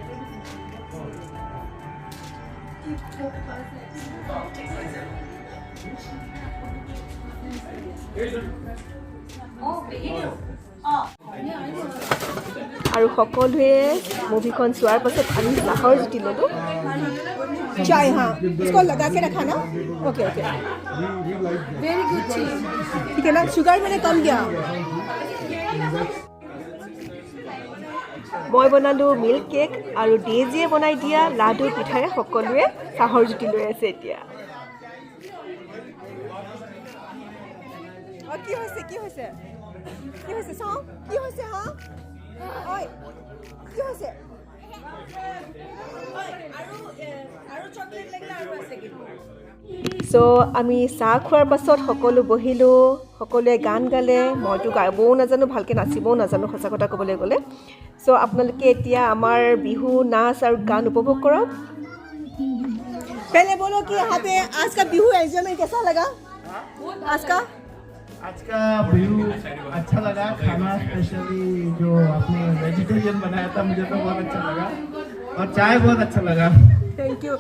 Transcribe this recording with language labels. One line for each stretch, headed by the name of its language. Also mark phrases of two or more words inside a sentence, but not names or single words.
Assamese: আৰু সকলোৱে মুভিখন চোৱাৰ পাছত আমি চাহৰ জুতি ল'লোঁ।
Hindi: चाय हाँ, इसको लगा के रखा ना।
English: okay very good
Hindi: चीज, ठीक है ना? शुगर मैंने कम किया।
Assamese: মই বনালোঁ
English: milk cake
Assamese: আৰু ডেজিয়ে বনাই দিয়া লাডু পিঠাৰে সকলোৱে চাহৰ জুতি লৈ আছে এতিয়া। কি হৈছে চাওঁ কি হৈছে? হা ঐ কি হৈছে? চ' আমি চাহ খোৱাৰ পাছত সকলো বহিলোঁ, সকলোৱে গান গালে। মইতো গাবও নাজানো, ভালকৈ নাচিবও নাজানো সঁচা কথা ক'বলৈ গ'লে। চ' আপোনালোকে এতিয়া আমাৰ বিহু নাচ আৰু গান উপভোগ কৰক।
Hindi: पहले बोलो कि यहाँ पे आज का बिहू एंजॉयमेंट कैसा लगा? आज का व्यू अच्छा लगा। खाना स्पेशली जो आपने वेजिटेरियन बनाया था मुझे तो बहुत अच्छा लगा। और चाय बहुत अच्छा लगा।
English: thank you.